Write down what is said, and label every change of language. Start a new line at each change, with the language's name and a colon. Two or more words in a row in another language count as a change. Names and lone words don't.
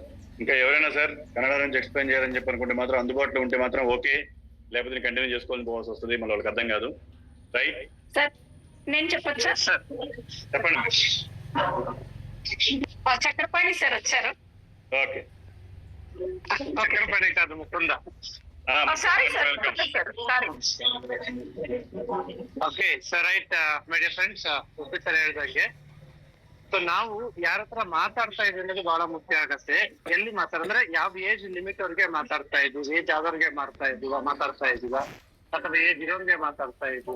Telugu: ఇంకా ఎవరైనా సార్ కన్నడ నుంచి ఎక్స్ప్లెయిన్ చేయాలని చెప్పి అనుకుంటే మాత్రం అందుబాటులో ఉంటే మాత్రం ఓకే, లేకపోతే కంటిన్యూ చేసుకోవాలని పోవాల్సి వస్తుంది, మళ్ళీ వాళ్ళకి అర్థం కాదు. రైట్ సార్ నేను చెప్పొచ్చా? సార్ చెప్పండి. చక్రపాణి సార్ వచ్చారు. ఓకే చక్రపాణి కాదు, ముకుంద.
English: sorry sir, sorry. okay sir, right my dear friends,
Kannada: ಸರ್ ಹೇಳ್ದಂಗೆ ಸೊ ನಾವು ಯಾರ ಹತ್ರ ಮಾತಾಡ್ತಾ ಇದೀವಿ ಅನ್ನೋದು ಬಹಳ ಮುಖ್ಯ ಆಗತ್ತೆ. ಎಲ್ಲಿ ಮಾತಾಡಿದ್ರೆ ಯಾವ
English: age limit
Kannada: ಅವ್ರಿಗೆ ಮಾತಾಡ್ತಾ ಇದೀವಿ, ಏಜ್ ಆದವ್ರಿಗೆ ಮಾತಾಡ್ತಾ ಇದೀವ ಅಥವಾ ಏಜ್ ಇರೋರಿಗೆ ಮಾತಾಡ್ತಾ ಇದೀವ.